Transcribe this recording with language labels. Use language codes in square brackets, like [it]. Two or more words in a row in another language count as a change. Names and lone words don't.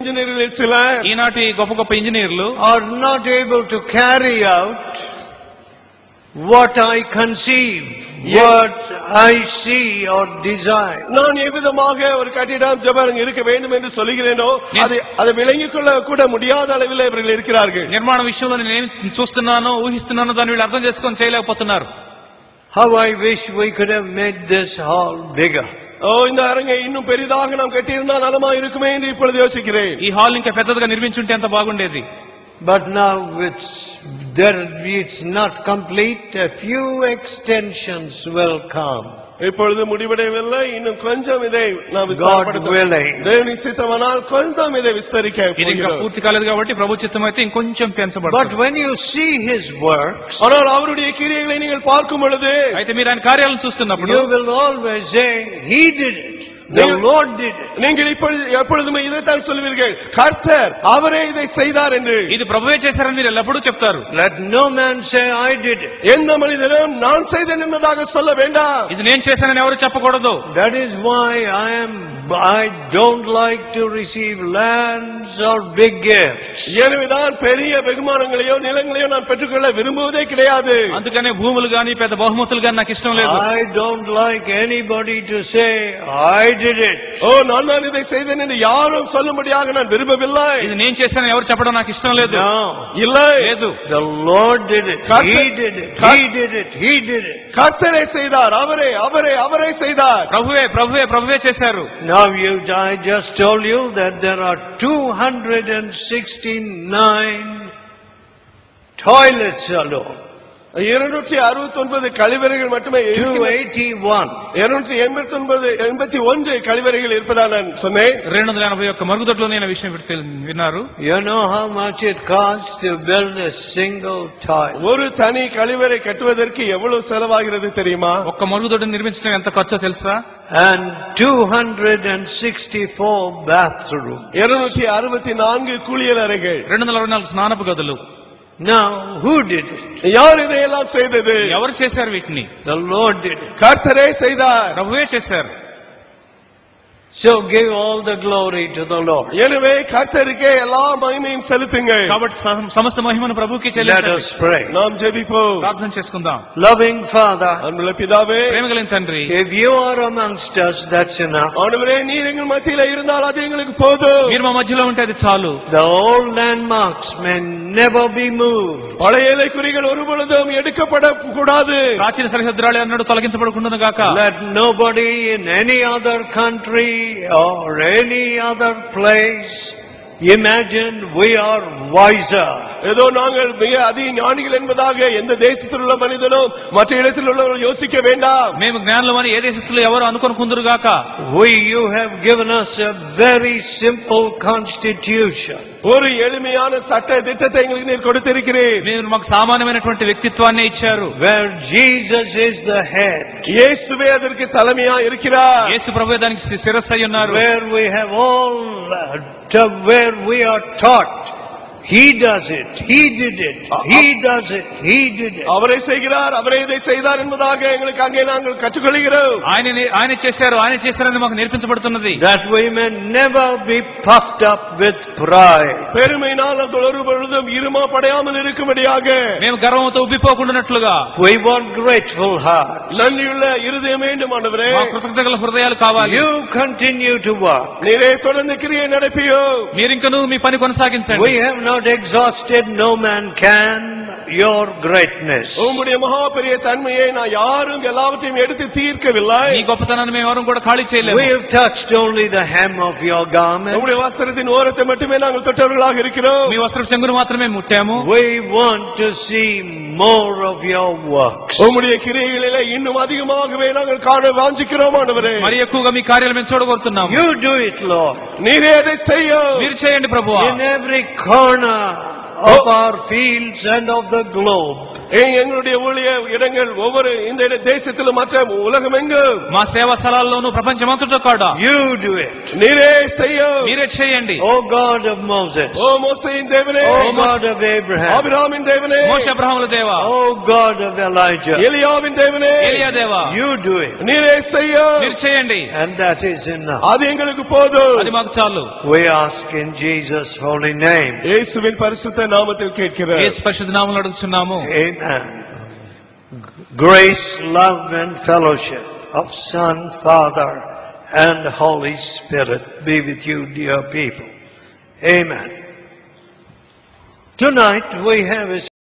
[ta] ఇంజనీర్లు சிலர் [te] ఈనాటి గొప్ప గొప్ప ఇంజనీర్లు [en] are not able to carry out what I conceive, what I see or desire. [ta] நான் எவ்விதமாக ஒரு கட்டிடம் ஜபாரங்க இருக்க வேண்டும் என்று சொல்கிறேனோ அதை விளங்கிக் கொள்ள கூட முடியாத அளவில் இவர்கள் இருக்கிறார்கள். [te] నిర్మాణ విషయంలో నేను చూస్తున్నానో ఊహిస్తున్నానో దాన్ని వీళ్ళు అర్థం చేసుకొని చేయలేకపోతున్నారు. [en] How I wish we could have made this hall bigger. [ta] இந்த அரங்கை இன்னும் பெரிதாக நாம் கட்டியிருந்தால் நலமா இருக்குமே என்று இப்பொழுது யோசிக்கிறேன். [te] ఈ హాల్ ఇంకా పెద్దదిగా నిర్మించుంటే ఎంత బాగుండేది. [en] But now it's not complete. A few extensions will come. [ta] இப்பொழுது முடிவடையவில்லை, இன்னும் கொஞ்சம் இதை நாம் దేవుని சித்தமனால் கொஞ்சம் இதே விஸ்தரிக [te] ఇది ఇంకా పూర్తి కాలేదు కాబట్టి ప్రభు చిత్తం అయితే ఇంకొంచెం పెంచబడుతుంది. [en] But when you see his works, [ta] ஆனால் அவருடைய கிரியைகளை நீங்கள் பார்க்கும் பொழுது, [te] అయితే మీరు ఆయన కార్యాలను చూస్తున్నప్పుడు, [en] you will always say he did it. The Lord did it. [ta] நீங்கள் எப்பொழுதுமே இதைத்தான் சொல்வீர்கள், கர்த்தர் அவரே இதை செய்தார் என்று. [te] ఇది ప్రభువే చేశారని మీరు ఎల్లప్పుడూ చెప్తారు. [en] Let no man say I did it. [ta] எந்த மனிதனும் நான் செய்தேன் என்பதாக சொல்ல வேண்டாம். [te] ఇది నేను చేశానని ఎవరు చెప్పకూడదు. [en] That is why I don't like to receive lands or big gifts. [ta] எனவேதான் பெரிய வெகுமானங்களையோ நிலங்களையோ நான் பெற்றுக்கொள்ள விரும்புவதே கிடையாது. [te] అందుకనే భూములు గాని పెద్ద బహుమతులు గాని నాకు ఇష్టం లేదు. [en] I don't like anybody to say I did it. [ta] நான் இதை செய்தேன் என்று யாரும் சொல்லும்படியாக நான் விரும்பவில்லை. [te] ఇది నేను చేశానని ఎవరు చెప్పడం నాకు ఇష్టం లేదు. [ta] இல்லை, [te] లేదు. [en] The Lord did it. He did it. He did it. He did it. [ta] கர்த்தரே செய்தார். அவரே செய்தார். [te] ప్రభువే చేశారు. [en] Now I just told you that there are 269 toilets alone. [ta] 269 கழிவறைகள் மட்டுமே 281 கழிவறைகள் இருப்பதா நான் சொன்னேன். [te] 281 మరుగుదొడ్లు అనే విషయం విన్నారు. [en] You know how much it costs to build a single toilet? [ta] ஒரு தனி கழிவறை கட்டுவதற்கு எவ்வளவு செலவாகிறது தெரியுமா? [te] ఒక్క మరుగుదొడ్డిని నిర్మించడం ఎంత ఖర్చో తెలుసా? [en] And 264 bathrooms. [ta] 264 குளியல் அறைகள், [te] 264 స్నానపు గదులు. [en] Now who did it? [ta] யார் இதையெல்லாம் செய்தது? [te] ఎవరు చేశారు వీటిని? [en] The Lord did it. [ta] కర్తరే செய்தார். [te] ప్రభువే చేశారు. [en] So give all the glory to the Lord. [ta] எனவே கர்த்தருக்கே எல்லா மகிமையும் செலுத்துங்கள். [te] కాబట్టి సమస్త మహిమను ప్రభువుకి చెల్లించండి. [en] Let us pray. [ta] நாம் ஜெபிப்போம். [te] ప్రార్థన చేసుకుందాం. [en] Loving Father, [ta] அன்புள்ள பிதாவே, [te] ప్రేమగలిగిన తండ్రి, [en] if you are amongst us, that's enough. [ta] ஆண்டவரே, நீர் எங்கள் மத்தியில இருந்தால் அது எங்களுக்கு போதும். [te] మీరు మా మధ్యలో ఉంటే అది చాలు. [en] The old landmarks may never be moved. [ta] பழைய எல்லைக்குறிகள் ஒருபொழுதும் எடுக்கப்பட கூடாது. [te] ప్రాచీన సరిహద్దురాలు అన్నట్టు తొలగించబడకుండును గాక. [en] Let nobody in any other country or any other place imagine we are wiser. [ta] ஏதோ நாங்கள் மிக அதிக ஞானிகள் என்பதாக எந்த தேசத்தில் உள்ள மனிதனும் மற்ற இடத்தில் உள்ளவர்கள் யோசிக்க வேண்டாம். [te] మేము జ్ఞానులమని ఏ దేశస్తులు ఎవరు అనుకొనుకుందురు గాక. [en] You have given us a very simple constitution. [ta] ஒரு எளிமையான சட்ட திட்டத்தை எங்களுக்கு நீர் கொடுத்திருக்கிறீர். [te] మీరు మాకు సామాన్యమైనటువంటి వ్యక్తిత్వాన్ని ఇచ్చారు. [en] Where Jesus is the head. [ta] యేసువే அதற்கு தலைமையா இருக்கிறார். [te] యేసు ప్రభువే దానికి శిరస్సు అయి ఉన్నారు. [en] Where we have all where we are taught He does it. He did it. He does it. He did it. [ta] அவரே செய்கிறார், அவரே இதை செய்தார் என்பதாக எங்களுக்கு அங்கே நாங்கள் கற்றுக்கொள்கிறோம். [te] ఆయన చేశారని మాకు నేర్పించబడుతున్నది. [en] That we may never be puffed up with pride. [ta] பெருமையினால் நாங்கள் ஒரு பொழுதும் இருமாப்படையாமல் இருக்கும்படியாக [te] మేము గర్వంతో ఉబ్బిపోకుండానట్లుగా. [en] We want grateful hearts. [ta] நன்றியுள்ள இருதயம் வேண்டும் ஆண்டவரே. [te] మాకు కృతజ్ఞతల హృదయాలు కావాలి. [en] You continue to work. [ta] நீரே தொடர்ந்து கிரியை நடப்பியோ. [te] మీరు ఇంకనూ మీ పని కొనసాగించండి. [en] We have not exhausted, no man can, your greatness. [ta] உம்முடைய மகா பெரிய தன்மையை நான் யாரும் எல்லாவற்றையும் எடுத்து தீர்க்கவில்லை. [te] ఈ గొప్పతనాన్ని మేము ఎవరు కూడా ఖాళీ చేయలేము. [en] We have touched only the hem of your garment. [ta] உம்முடைய வஸ்திரத்தின் ஓரத்தை மட்டுமே நாங்கள் தொட்டவர்களாக இருக்கிறோம். [te] మీ వస్త్రపు చెంగును మాత్రమే ముట్టాము. [en] We want to see more of your works. [ta] உம்முடைய கிரியைகளிலே இன்னும் அதிகமாகவே நாங்கள் காண வாஞ்சிக்கிறோம் ஆண்டவரே. [te] మరి ఎక్కువగా మీ కార్యాలు మేము చూడగోరుతున్నాము. [en] You do it, Lord. [ta] நீரே அதை செய்யும். [te] మీరు చేయండి ప్రభువా. [en] In every corner of our fields and of the globe. [ta] எங்களுடைய ஊழிய இடங்கள் ஒவ்வொரு இந்த தேசத்திலும் மற்ற உலகமெங்கும் [te] మా సేవా స్థలాల్లోనూ ప్రపంచమంతటా కూడా [en] You do it. [ta] நீரே செய்யும். [te] మీరే చేయండి. [en] O God of Moses. [ta] ஓ மோசேயின் தேவனே, [en] O God of Abraham. [ta] ஆபிரகாமின் தேவனே, [te] మోషే అబ్రహాముల దేవా, [en] O God of Elijah. [ta] எலிయాவின் தேவனே, [te] ఏలియా దేవా, [en] You do it. [ta] நீரே செய்யும். [te] మీరు చేయండి. [en] And that is enough. [ta] அது எங்களுக்கு போதும். [te] అది మాకు చాలు. [en] We ask in Jesus' holy name. [ta] இயேசுவின் பரிசுத்த நாமத்தில் கேட்கிறோம். [te] యేసు పరిశుద్ధ నామములో అడుగుచున్నాము. [en] Amen. Grace, love and fellowship of Son, Father and Holy Spirit be with you, dear people. Amen. Tonight we have a